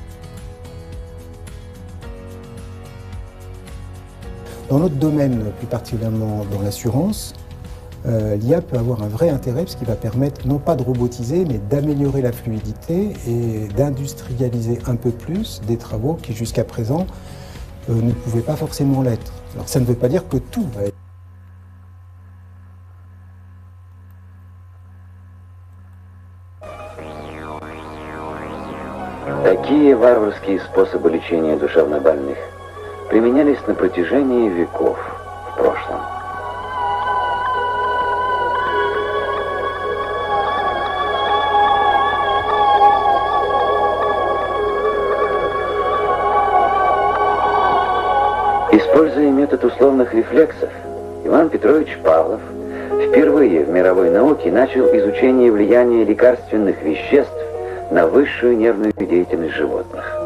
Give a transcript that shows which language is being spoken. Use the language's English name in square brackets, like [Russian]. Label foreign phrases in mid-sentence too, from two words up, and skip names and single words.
[French] Dans notre domaine, plus particulièrement dans l'assurance, l'IA peut avoir un vrai intérêt parce qu'il va permettre non pas de robotiser, mais d'améliorer la fluidité et d'industrialiser un peu plus des travaux qui jusqu'à présent ne pouvaient pas forcément l'être. Alors ça ne veut pas dire que tout va être... [Russian] Такие варварские способы лечения душевнобольных применялись на протяжении веков в прошлом. Используя метод условных рефлексов, Иван Петрович Павлов впервые в мировой науке начал изучение влияния лекарственных веществ на высшую нервную деятельность животных.